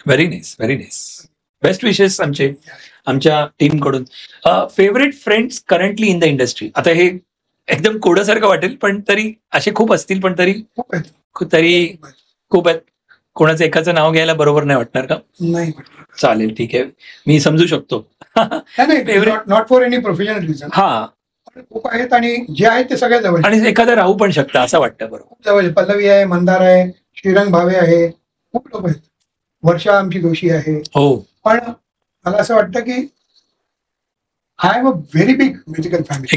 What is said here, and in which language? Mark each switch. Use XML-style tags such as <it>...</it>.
<en>Very nice, very nice.</en> <mr>Best विशेस आमच्या team कडून.</mr> <en>Favourite friends currently in the industry.</en> <mr>आता हे एकदम कोडासारखं वाटेल, पण तरी असे खूप असतील, पण तरी खूप आहेत. खूप आहेत. कोणाचं एकाचं नाव घ्यायला बरोबर नाही वाटणार का? नाही चालेल, ठीक आहे, मी समजू शकतो.</mr> <en>Not for any professional reason.</en> <mr>हा, खूप आहेत आणि जे आहेत ते सगळ्या जवळ. आणि एखादं राहू पण शकतं असं वाटतं. बरोबर, खूप जवळ. पल्लवी आहे, मंदार आहे, श्रीरंग भावे आहे, खूप लोक आहेत. वर्षा आमची दोषी आहे. हो. पण मला असं वाटतं की</mr> <en>I am a very big musical family.</en>